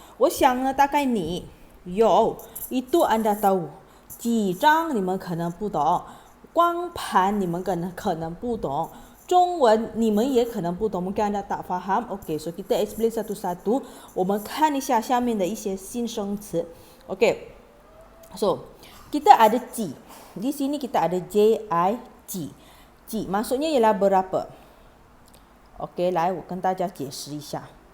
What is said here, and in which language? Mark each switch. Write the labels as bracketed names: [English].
[Chinese] 我想呢，大概你有 [Malay] itu anda tahu. [Chinese] 几张你们可能不懂，光盘你们可能不懂，中文你们也可能不懂， [Malay] mungkin anda tak faham. Okey, so kita explain satu-satu. [Chinese] 我们看一下下面的一些新生词。 [Malay] Okey, so kita ada 几， di sini kita ada ji 几 maksudnya ialah berapa. [Chinese] Okey, 来我跟大家解释一下。